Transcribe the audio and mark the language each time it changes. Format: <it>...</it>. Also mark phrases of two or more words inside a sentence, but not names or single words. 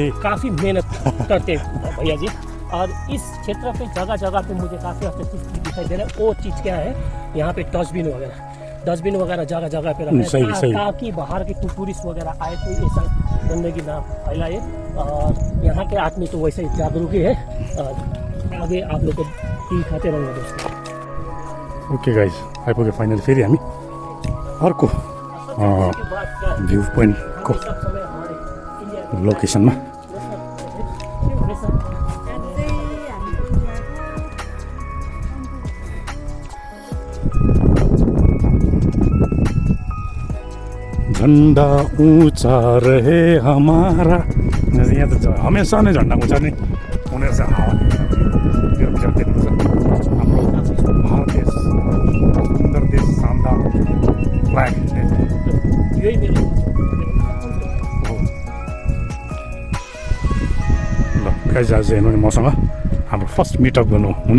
<hi>काफ़ी मेहनत करते हैं भैया जी और इस क्षेत्र पे जगह जगह पे मुझे काफ़ी अच्छा चीज़ दिखाई दे रहा है वो चीज़ क्या है यहाँ पे डस्टबिन वगैरह जगह जगह पे रखा है ताकि बाहर के टूरिस्ट वगैरह आए तो ऐसा गंदगी ना फैलाए और यहाँ के आदमी तो वैसे ही जागरूक ही है आगे आप लोग को दिखाते रहूँगा दोस्तों</hi> <en>okay guys</en> <ne>आइपुग्यो फाइनली फेरि हामी अर्को भ्यू पोइन्टको लोकेसनमा</ne> <hi>झन्डा ऊँचा रहे हमारा</hi> <ne>यहाँ त हमेसा नै झन्डा ऊँचा नै हुने रहेछ हावा देख्नुहुन्छ हाम्रो भारत देश सुन्दर देश शानदार फ्ल्याग यही मेरो ल गाइज आज हेर्नु नि मसँग हाम्रो</ne> <en>first meetup</en> <ne>गर्नु हुने</ne>